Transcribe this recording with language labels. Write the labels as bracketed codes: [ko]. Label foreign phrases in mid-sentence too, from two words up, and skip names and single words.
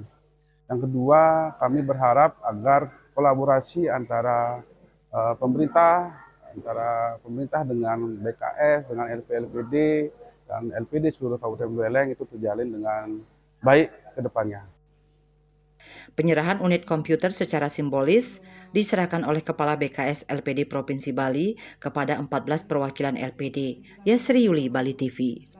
[id] Yang kedua, kami berharap agar kolaborasi antara pemerintah dengan BKS, dengan LPD, dan LPD seluruh Kabupaten Buleleng itu terjalin dengan baik ke depannya. Penyerahan unit komputer secara simbolis diserahkan oleh Kepala BKS LPD Provinsi Bali kepada 14 perwakilan LPD. Yasri Yuli, Bali TV.